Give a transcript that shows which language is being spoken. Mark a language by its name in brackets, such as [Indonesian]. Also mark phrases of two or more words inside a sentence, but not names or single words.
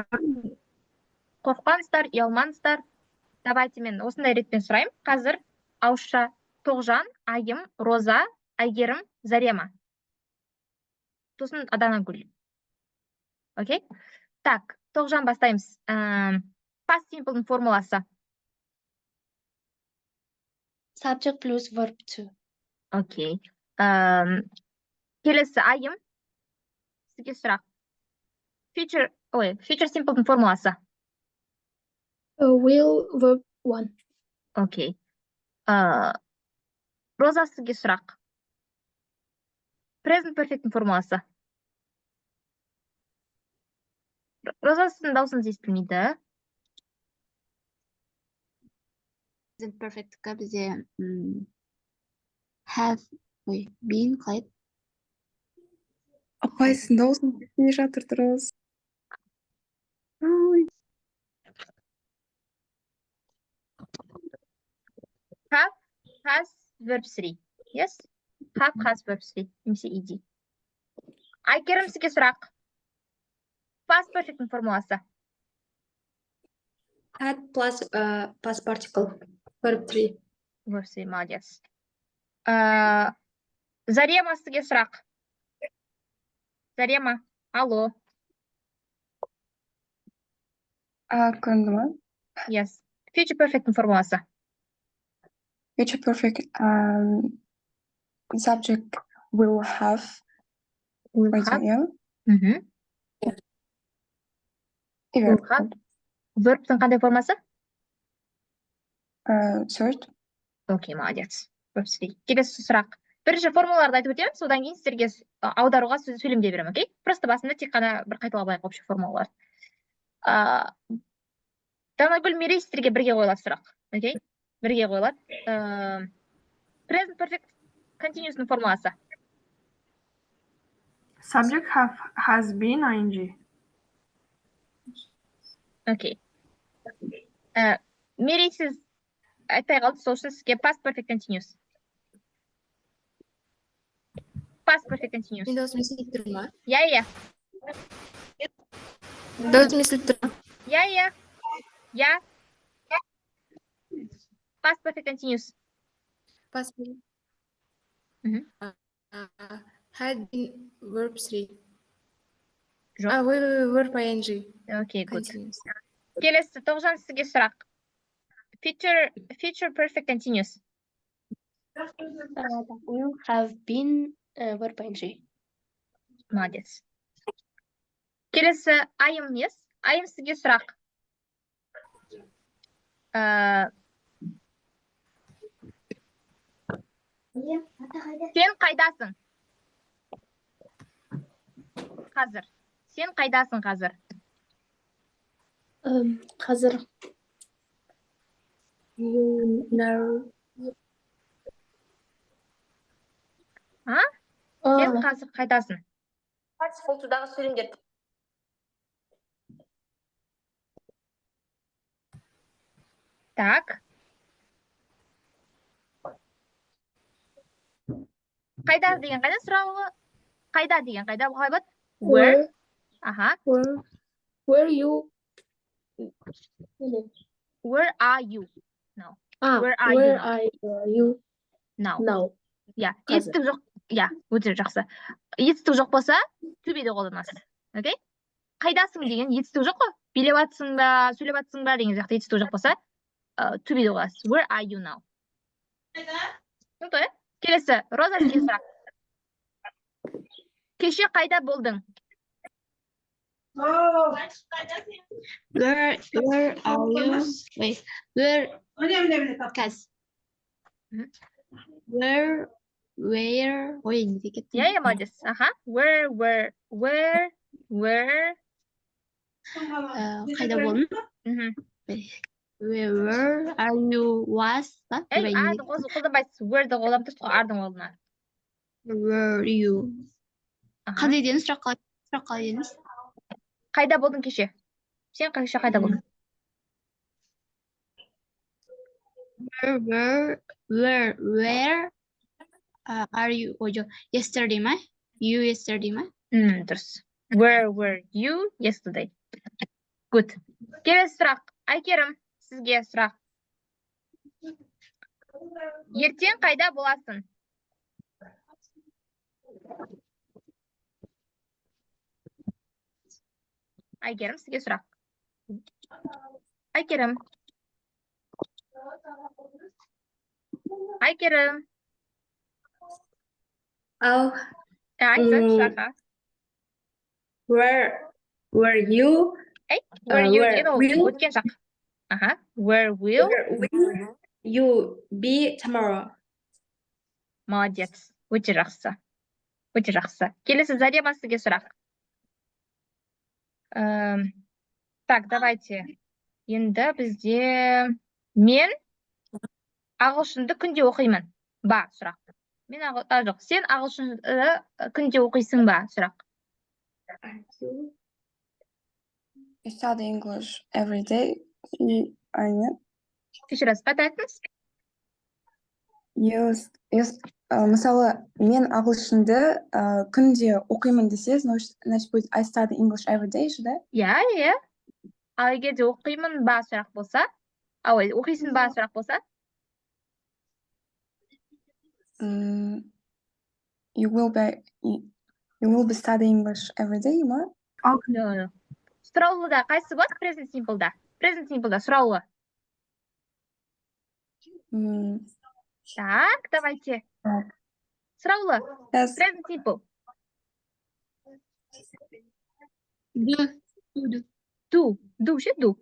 [Kazakh] Қорықпаңыздар, ұялмаңыздар. Давайте мен осындай ретпен сұрайын. Қазір ауызша Тоғжан, Айым, Роза, Әйгерім, Зарема. Сосын Аданагүл. Окей? Так, Тоғжан бастаймыз. [English] Past simple [Kazakh] формуласы. [English] Subject plus verb to. [Kazakh] Окей. Келесі Айым. Сізге сұрақ. [English] Future simple [Kazakh] формуласы. [English] Will verb 1. [Kazakh] Окей. Роза, сізге сұрақ. [English] Present perfect [Kazakh] формуласы. Роза, сіздің даусыңыз естілмейді. [English] Present perfect'қа [Kazakh] бізде [English] have been [Kazakh] қалайды. апай, сіздің даусыңыз естілмей жатыр, дұрыс. Ой. [English] Have has verb 3. Yes? Have has verb 3. [Kazakh] Немесе ed. Айгерім, сізге сұрақ. [English] Past perfect [Kazakh] формуласы. [English] Had plus past particle. Verb 3. Verb 3, [Kazakh] молодец. Зарема, сізге сұрақ. Зарема, алло. Көрінді ма? [English] Yes. Future perfect формуласы. Future perfect. Subject will have. Will Right, have. yeah. Will have. [Kazakh] Verb'тің қандай формасы? [English] Third. [Kazakh] Окей, молодец. Verb 3. Келесі сұрақ. Бірінші формулаларды айтып өтемін, содан кейін сіздерге аударуға сөйлемдей беремін, окей? Просто басында тек қана бір қайталап алайық общий формулалар. Данагүл, Мерей, сіздерге бірге қойылады сұрақ, окей? Бірге қойылады. [English] Present perfect continuous [Kazakh] формуласы. [English] Subject has been ing. [Kazakh] Окей. Мерей, сіз айтпай қалды, сол үшін сізге [English] past perfect continuous. Past perfect continuous. [Kazakh] Мен даусым естіліп тұр ма? Иә. Даусым естіліп тұр ма? Иә. [English] Past perfect continuous. Past perfect. Had been verb 3. [Kazakh] Жоқ. [English] Verb ing. Окей, good. Continuous. [Kazakh] Келесі, Тоғжан, сізге сұрақ. [English] Future perfect continuous. Will have been verb ing. [Kazakh] Молодец. Келесі, Айым, yes? Айым, сізге сұрақ. Сен қайдасың? Қазір. Сен қайдасың қазір? Қазір. [English] You know. [Kazakh] Сен қазір қайдасың? Фотодағы сөйлемдер. Так. Қайда деген қайда сұрауы? Қайда деген қайда қалай болады? [English] Where? Аха. Where you? Where are you? No. Where are you? Now. Yeah. [Kazakh] Етістік жоқ. Yeah, өте жақсы. Етістік жоқ болса, [English] to be- [Kazakh] ді қолданасыз. Окей? Қайдасың деген етістік жоқ қой. Билеп атсың ба, сөйлеп атсың ба деген сияқты етістік жоқ болса, [English] to be- [Kazakh] ді қолданасыз. [English] Where are you now? [Kazakh] Түсінікті? Келесі, Роза, сізге сұрақ. Кеше қайда болдың? [English] Where are you? Wait, where? Where? [Kazakh] Ой, не декет. [Russian] Я молодец. Аха. Where? [Kazakh] Қайда болдың? [English] Where are you was? [Kazakh] Ардың қолданбайсыз. Where'ді қолданып тұрсыз ғой, ардың қолдана. [English] Were you? [Kazakh] Қандай дедіңіз? Сұрақ қалай дедіңіз? Қайда болдың кеше? Сен кеше қайда болдың? [English] Where are you? [Kazakh] Ой, жоқ. [English] Yesterday ма? You yesterday ма? [Kazakh] Дұрыс. [English] Where were you yesterday? Good. [Kazakh] Келесі сұрақ. Айкерім, сізге сұрақ. Ертең қайда боласың? Айкерім, сізге сұрақ. Айкерім. Айкерім. Ал, Айтсын, м, сұрақа. [English] where you Where you where [Kazakh] деген ол [English] will- [Kazakh] өткен шақ. Аха. [English] Where will? you be tomorrow? [Kazakh] Молодец. Өте жақсы. Өте жақсы. Келесі Зарема сізге сұрақ. [Russian] Так, давайте. [Kazakh] Енді бізде мен ағылшынды күнде оқимын. Ба, сұрақ. Жоқ, сен ағылшынды күнде оқисың ба, сұрақ. [English] I study English every day. [Kazakh] Aynen. [Russian] Еще раз, [Kazakh] қайта айтыңыз. Мысалы, мен ағылшынды күнде оқимын десе, [Russian] значит будет [English] I study English every day, [Russian] да? [Kazakh] Иә. Ал егер де оқимын ба сұрақ болса, ой, оқисың ба сұрақ болса, [English] You will be studying English every day, [Kazakh] ма? [English] Okay. [Kazakh] сұраулыда қайсы болады? [English] Present simple'да. Present simple'да [Kazakh] сұраулы. [Russian] Так, давайте. [Kazakh] Так. Сұраулы. [English] Yes. Present simple. Do ше, do.